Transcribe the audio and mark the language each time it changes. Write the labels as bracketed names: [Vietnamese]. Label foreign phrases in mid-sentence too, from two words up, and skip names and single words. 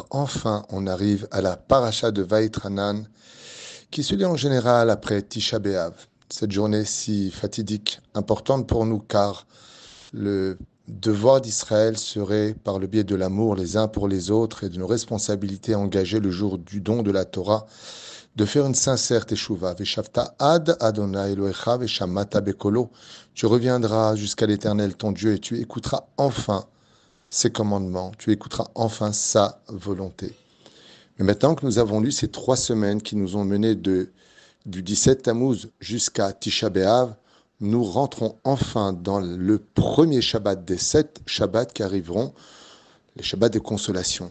[French] Enfin, on arrive à la paracha de Vaïtranan, qui se lit en général après Tisha B'Av. Cette journée si fatidique, importante pour nous, car le devoir d'Israël serait, par le biais de l'amour les uns pour les autres et de nos responsabilités engagées le jour du don de la Torah, de faire une sincère teshuva. [Hebrew] ושבת עד אדוני אלוהיך ושמעת בקולו. [French] Tu reviendras jusqu'à l'Éternel ton Dieu et tu écouteras enfin ses commandements, tu écouteras enfin sa volonté. Mais maintenant que nous avons lu ces 3 semaines qui nous ont menés du 17 Tammuz jusqu'à Tisha B'Av, nous rentrons enfin dans le premier Shabbat des 7 Shabbats qui arriveront, les Shabbats de consolation.